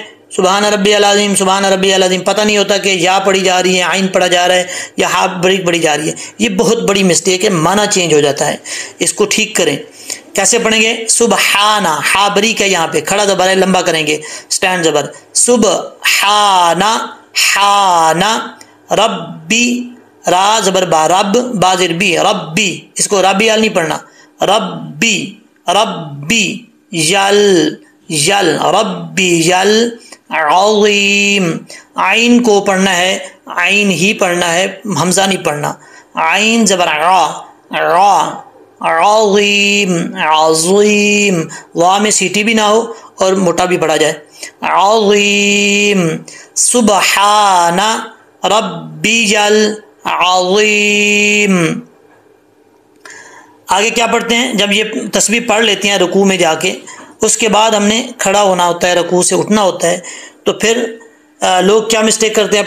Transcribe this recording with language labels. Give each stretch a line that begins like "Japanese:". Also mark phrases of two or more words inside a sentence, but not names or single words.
Arabic: سبحان ربی العظیم، سبحان ربی العظیم،
Urdu: پتہ نہیں ہوتا کہ یا پڑھی جا رہی ہے، عین پڑھا جا رہا ہے، یا ہا بریک پڑھی جا رہی ہے، یہ بہت بڑی مسٹیک ہے، معنی چینج ہو جاتا ہے، اس کو ٹھیک کریں۔ کیسے پڑھیں گے؟ سبحانہ، ہا بریک ہے یہاں پہ، کھڑا زبر ہے لمبا کریں گے، سٹینڈ زبر، سبحانہ، حانہ، ربی، را زبر با، رب، با زیر بی، ربی، اس کو ربی ال نہیں پڑھنا، ربی، ربی، یل، یل،
Arabic: ربی یل عظیم،
Urdu: عین کو پڑھنا ہے، عین ہی پڑھنا ہے، حمزہ نہیں پڑھنا، عین زبر را، را، عظیم، عظیم، وا میں سیٹی بھی نہ ہو اور موٹا بھی پڑھا جائے، عظیم،
Arabic: سبحان ربی العظیم۔
Urdu: آگے کیا پڑھتے ہیں؟ جب یہ تسبیح پڑھ لیتے ہیں رکوع میں جا کے، اس کے بعد ہم نے کھڑا ہونا ہوتا ہے، رکوع سے اٹھنا ہوتا ہے، تو پھر لوگ کیا مسٹیک کرتے ہیں؟